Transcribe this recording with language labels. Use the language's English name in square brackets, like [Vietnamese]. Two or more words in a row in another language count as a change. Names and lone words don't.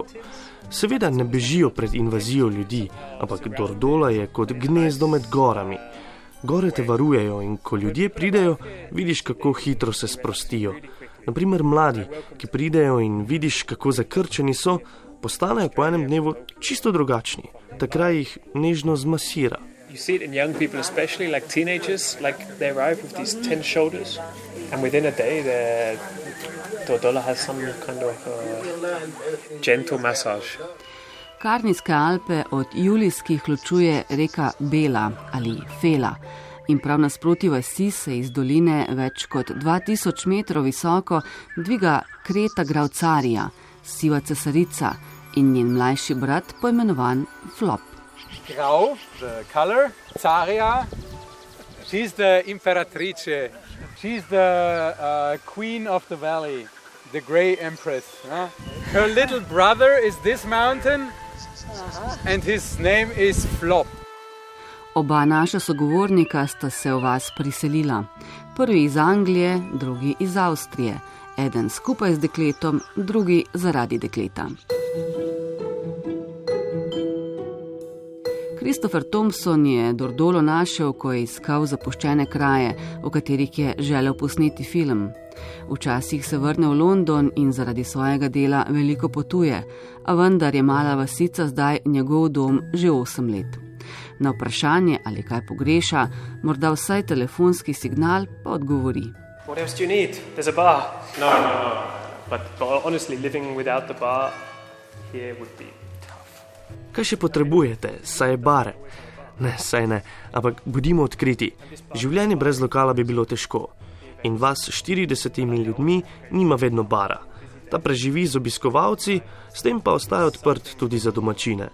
[Slovenian] Seveda ne bežijo pred invazijo ljudi, ampak Dordola je kot gnezdo med gorami. Gore te varujejo in ko ljudje pridejo, vidiš, kako hitro se sprostijo. Naprimer mladi, ki pridejo in vidiš, kako zakrčeni so, postanejo po enem dnevu čisto drugačni. Ta kraj jih nežno zmasira. [English] You see it in young people especially, like teenagers, like they arrive with these tense shoulders and within a day Dordola has some kind of gentle massage. [Slovenian] Karnijske Alpe od Julijskih ločuje reka Bela ali Fela. In prav nasproti vasi se iz doline več kot 2000 metrov visoko dviga kreta Graucarija, siva cesarica in njen mlajši brat poimenovan Flop. [English] Grau, the color, Caria, she's the imperatrice, she's the queen of the valley, the grey empress. Her little brother is this mountain and his name is Flop. [Slovenian] Oba naša sogovornika sta se v vas priselila. Prvi iz Anglije, drugi iz Avstrije. Eden skupaj z dekletom, drugi zaradi dekleta. Christopher Thompson je Dordolo našel, ko je iskal zapuščene kraje, v katerih je želel posneti film. Včasih se vrne v London in zaradi svojega dela veliko potuje, a vendar je mala vasica zdaj njegov dom že 8 let. Na vprašanje, ali kaj pogreša, morda vsaj telefonski signal, pa odgovori. [English] What else do you need? There's a bar. No. But honestly, living without the bar here would be tough. [Slovenian] Kaj še potrebujete? Saj je bare. Ne, saj ne, ampak bodimo odkriti. Življenje brez lokala bi bilo težko. In vas s 40 ljudmi nima vedno bara. Ta preživi z obiskovalci, s tem pa ostaja odprt tudi za domačine.